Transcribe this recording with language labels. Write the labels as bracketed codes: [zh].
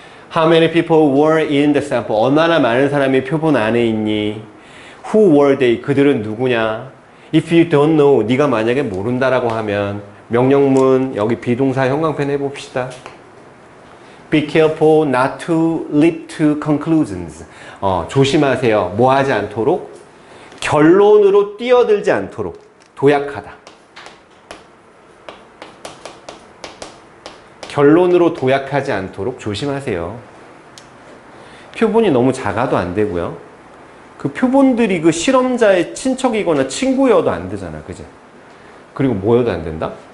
[en] How many people were in the sample? [ko] 얼마나 많은 사람이 표본 안에 있니? [en] Who were they? [ko] 그들은 누구냐? [en] If you don't know, [ko] 네가 만약에 모른다라고 하면 명령문 여기 비동사 형광펜 해봅시다. [en] Be careful not to leap to conclusions. [ko] 조심하세요. 뭐 하지 않도록? 결론으로 뛰어들지 않도록. 도약하다. 결론으로 도약하지 않도록 조심하세요. 표본이 너무 작아도 안 되고요. 그 표본들이 그 실험자의 친척이거나 친구여도 안 되잖아. 그지? 그리고 뭐여도 안 된다?